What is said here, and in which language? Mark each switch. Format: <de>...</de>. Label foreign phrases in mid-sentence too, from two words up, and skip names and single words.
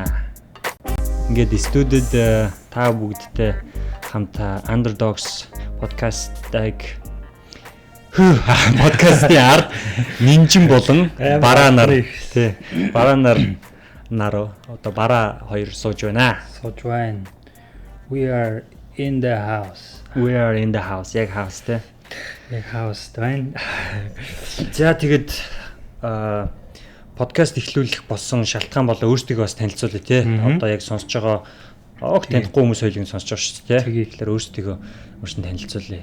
<mn>Ингээд студид та бүгдтэй хамтаа Underdogs podcast-ыг подкастын ард нинжин болон бараа нар тий бараа нар одоо бараа хоёр сууж байна. Сууж байна.</mn> <en>We are in the house.</en> <mn>Яг house тий. Яг house байна. За тэгээд подкаст эхлүүлэх болсон шалтгаан болоо өөрсдөө бас танилцуулъя тий. Одоо яг сонсож байгаа танихгүй хүмүүс хоёрыг сонсож байгаа шүү дээ тий. Тэгэхээр өөрсдөө танилцуулъя.</mn>